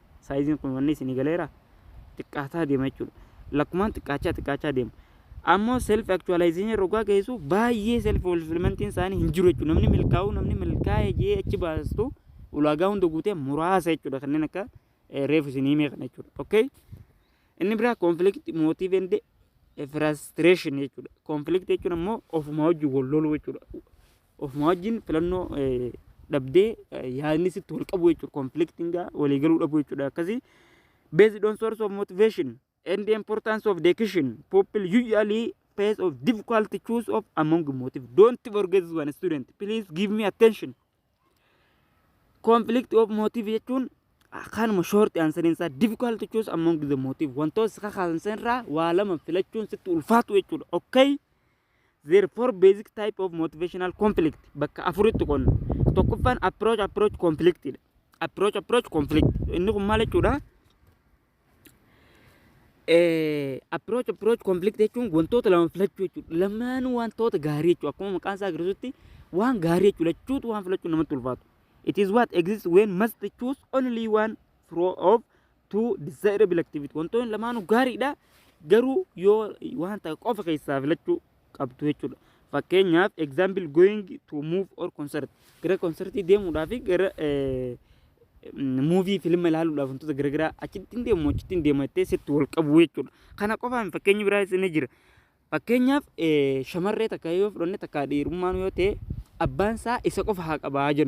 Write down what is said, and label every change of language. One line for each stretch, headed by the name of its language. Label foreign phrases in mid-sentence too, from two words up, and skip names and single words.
Oromo: Saayiziin kun wanni isin galeera xiqqaataa deema jechuudha. Lakkumaan xiqqaachaa deema. Ammoo
English: self actualization
Oromo: rogaa geessu baay'ee
English: self fulfillmentiin
Oromo: isaanii hin jiru jechuudha. Namni milkaa'ee jee achi baastu ulaagaa hunda guutee muraasa jechuudha kanneen akka reefu isinii meeqan jechuudha. Okay, inni biraa
English: conflict motive and frustration
Oromo: jechuudha. Conflict jechuun ammoo ofuma wajjin wal loluu jechuudha. Ofuma wajjin filannoo dhabdee yaadni sitti wal qabu jechuudha. Conflicting walii galuu dhabu jechuudha.
English: Akkasii based on source of motivation and the importance of decision people usually face of difficult choose of among motive. Don't forget this one student, please give me attention. Conflict of motive
Oromo: jechuun kanuma
English: short answer
Oromo: insa
English: difficult choose among the motive
Oromo: wantoota saka kaasan irraa waa lama filachuun sitti ulfaatu jechuudha.
English: Okay, there are four basic type of motivational conflict
Oromo: bakka afuritti qonna. Tokkoffaan
English: approach conflict
Oromo: inni kun maal jechuudha.
English: Approach conflict
Oromo: jechuun wantoota lama filachuu jechuudha. Lamaan wantoota gaarii jechuudha. Akkuma maqaan isaa agarsiisutti waan gaarii jechuudha. Lachuutu waan filachuu namatti ulfaatu.
English: It is what exists when must choose only one of two desirable activity.
Oromo: Wantoonni lamaanuu gaariidha garuu yoo wanta qofa keessaa filachuu qabdu jechuudha.
English: Fakkeenyaaf example going to move or concert.
Oromo: Gara concertii deemuudhaaf gara muuvii filma ilaaluudhaaf wantoota garaagaraa achitti hin deemu achitti hin deemu jettee sitti wal qabu jechuudha. Kana qofaan fakkeenyi biraas ni jira. Fakkeenyaaf shamarree takka yoo fudhanne takka dhiirummaan yoo ta'e abbaan isaa isa qofa haa qabaa jennu.